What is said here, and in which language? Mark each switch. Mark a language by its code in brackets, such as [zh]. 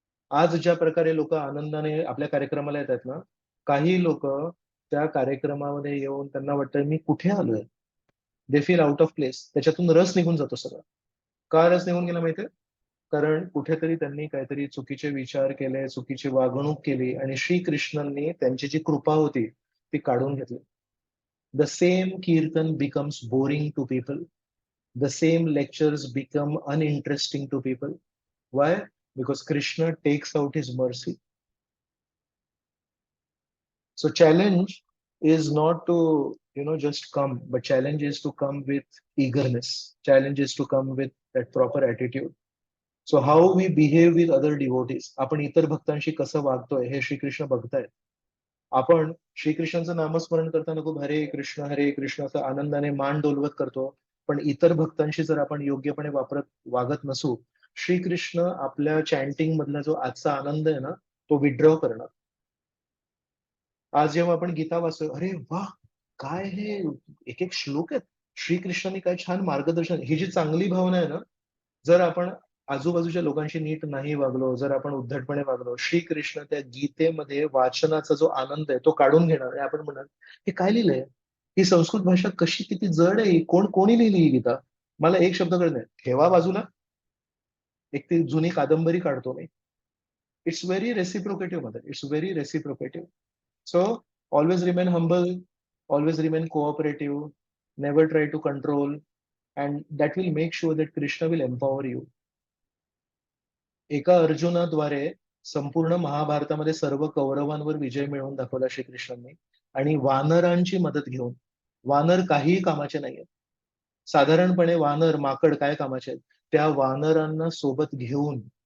[mr] आज ज्या प्रकारे लोक आनंदाने आपल्या कार्यक्रमाला येतात ना, काही लोक त्या कार्यक्रमामध्ये येऊन त्यांना वाटतं मी कुठे आलोय, [en] they feel out of place, [mr] त्याच्यातून रस निघून जातो सगळं. का रस निघून गेला माहितीये? कारण कुठेतरी त्यांनी काहीतरी चुकीचे विचार केले, चुकीची वागणूक केली, आणि श्रीकृष्णांनी त्यांची जी कृपा होती ती काढून घेतली. [en] The same kirtan becomes boring to people. The same lectures become uninteresting to people. Why? Because Krishna takes out his mercy. So challenge is not to just come, but challenge is to come with eagerness. Challenge is to come with that proper attitude. So how we behave with other devotees, [mr] आपण इतर भक्तांशी कसं वागतोय हे श्रीकृष्ण बघतायत. आपण श्रीकृष्णाचं नामस्मरण करताना खूप हरे कृष्ण असं आनंदाने मान डोलवत करतो, पण इतर भक्तांशी जर आपण योग्यपणे वागत नसू, श्रीकृष्ण आपल्या चॅन्टिंग मधला जो आजचा आनंद आहे ना तो विड्रॉ करणार. आज जेव्हा आपण गीता वाचतोय, अरे वा, काय हे एक एक श्लोक आहेत, श्रीकृष्णाने काय छान मार्गदर्शन, ही जी चांगली भावना आहे ना, जर आपण आजूबाजूच्या लोकांशी नीट नाही वागलो, जर आपण उद्धटपणे वागलो, श्रीकृष्ण त्या गीतेमध्ये वाचनाचा जो आनंद आहे तो काढून घेणार. आणि आपण म्हणाल हे काय लिहिलंय, ही संस्कृत भाषा कशी किती जड आहे, कोणी लिहिली ही गीता, मला एक शब्द कळत नाही, ठेवा बाजूला, एक ती जुनी कादंबरी काढतो मी. [en] it's very reciprocative [mr] मध्ये, [en] It's very reciprocative. So always remain humble, always remain cooperative, never try to control, and that will make sure that Krishna will empower you. [mr] एका अर्जुनाद्वारे संपूर्ण महाभारतामध्ये सर्व कौरवांवर विजय मिळवून दाखवला श्रीकृष्णांनी, आणि वानरांची मदत घेऊन. वानर काहीही कामाचे नाहीयेत. साधारणपणे वानर, माकड काय कामाचे आहेत, त्या वानरांना सोबत घेऊन